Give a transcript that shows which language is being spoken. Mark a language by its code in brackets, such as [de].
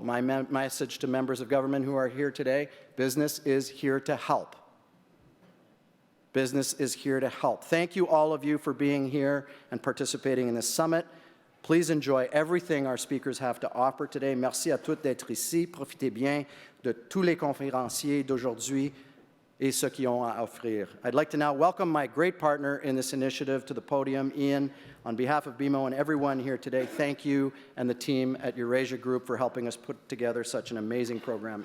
[en] My message to members of government who are here today: business is here to help. Business is here to help. Thank you, all of you, for being here and participating in this summit. Please enjoy everything our speakers have to offer today. [fr] Merci à tous d'être ici. Profitez bien de tous les conférenciers d'aujourd'hui et ceux qui ont à offrir. [en] I'd like to now welcome my great partner in this initiative to the podium, Ian. On behalf of BMO and everyone here today, thank you and the team at Eurasia Group for helping us put together such an amazing program.